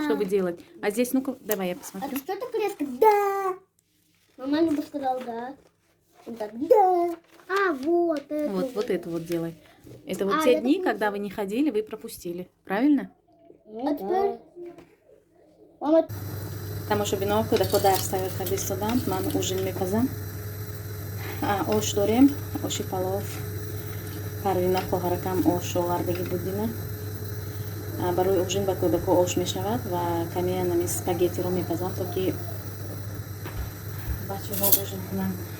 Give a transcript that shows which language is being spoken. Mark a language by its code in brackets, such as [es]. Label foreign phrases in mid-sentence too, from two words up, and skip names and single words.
[ru] Чтобы делать? А здесь, ну-ка, давай я А посмотрю. ты что так резко? Да. Мама Люба сказала да. Он так, да. А, вот это. Вот это вот делай. Это вот А, те я дни, так- когда вы не ходили, вы пропустили. Правильно? А теперь... Мама... [tg] Тамошобино, кӯдако дарс тайёр карда истоданд. Ман ужин мепазам. Ош дорем, оши палов. Парвина хоҳаракам ош овардагӣ будина. Барои ужин ба кӯдако ош мешавад ва каме нами спагеттиро мепазам, то ки бачаҳо ужин кунанд.